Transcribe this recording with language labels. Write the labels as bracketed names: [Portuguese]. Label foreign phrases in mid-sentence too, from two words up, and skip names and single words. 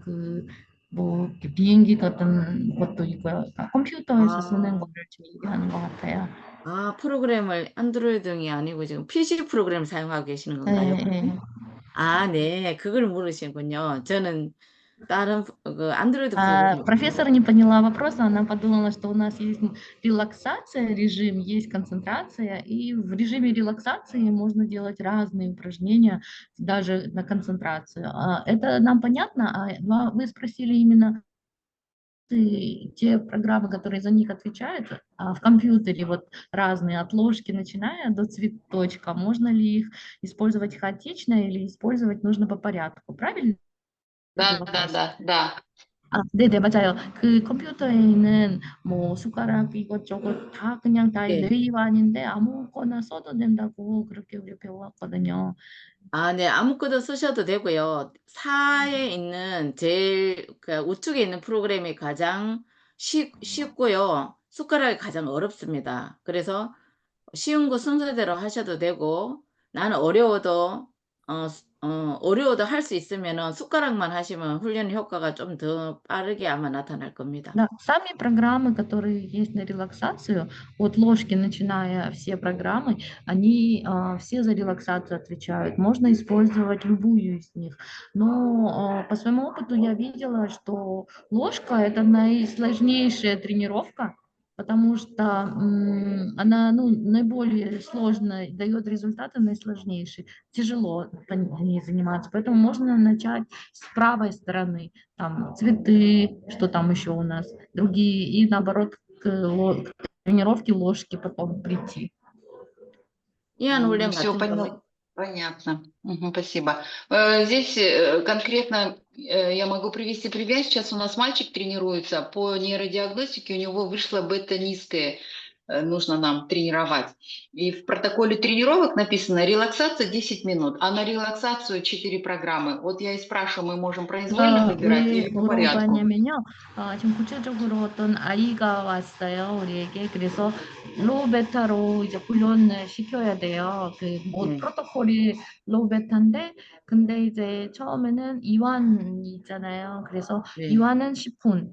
[Korean] 그 뭐 비행기 같은 것도 있고요. 그러니까 컴퓨터에서 쓰는 아, 거를 지금 얘기하는 것 같아요. 프로그램을 안드로이드이 아니고 지금 PC 프로그램을 사용하고 계시는 건가요? 네, 네. 네. 그걸 물으시는군요. 저는 다른 그 안드로이드 프로그램 [Russian] Профессор не поняла вопроса, она подумала, что у нас есть релаксация, режим, есть концентрация, и в режиме релаксации можно делать разные упражнения, даже на концентрацию. Это нам понятно, вы спросили именно те программы, которые за них отвечают, в компьютере вот разные, от ложки начиная до цветочка, можно ли их использовать хаотично или использовать нужно по порядку, правильно Да, был да, вопрос? да, да. [Korean] 네네, 맞아요. 그 컴퓨터에 있는 뭐 숟가락 이것저것 다 그냥 다 네. 레이완인데 아무거나 써도 된다고 그렇게 우리 배워왔거든요. 아, 네. 아무거나 쓰셔도 되고요. 사에 있는 제일 그 우측에 있는 프로그램이 가장 쉽고요. 숟가락이 가장 어렵습니다. 그래서 쉬운 거 순서대로 하셔도 되고 나는 어려워도 할 수 있으면은 숟가락만 하시면 훈련 효과가 좀 더 빠르게 아마 나타날 겁니다. [Russian] Да, сами программы, которые есть на релаксацию, от ложки начиная все программы, они все за релаксацию отвечают. Можно использовать любую из них. Но по своему опыту я видела, что ложка– это наисложнейшая тренировка, потому что она наиболее сложная, дает результаты наисложнейшие. Тяжело по ней заниматься. Поэтому можно начать с правой стороны. Там цветы, что там еще у нас, другие, и наоборот к тренировке ложки потом прийти. [Korean] 이한 훈련 [Russian] Все [Korean] 같은 경우에 [Russian] понятно. Мгм, спасибо. Здесь конкретно я могу привести пример. Сейчас у нас мальчик тренируется по нейродиагностике, у него вышло бета низкое, нужно нам тренировать. И в протоколе тренировок написано релаксация 10 минут, а на релаксацию 4 программы. Вот я и спрашиваю, мы можем произвольно выбирать [Korean] 왜 [Russian] или по порядку? [Korean] 물어봤냐면요. 지금 구체적으로 어떤 아이가 왔어요, 우리에게. 그래서 로우 베타로 이제 훈련을 시켜야 돼요. 뭐 네. 프로토콜이 로우 베타인데, 근데 이제 처음에는 이완이 있잖아요. 그래서 네. 이완은 10분.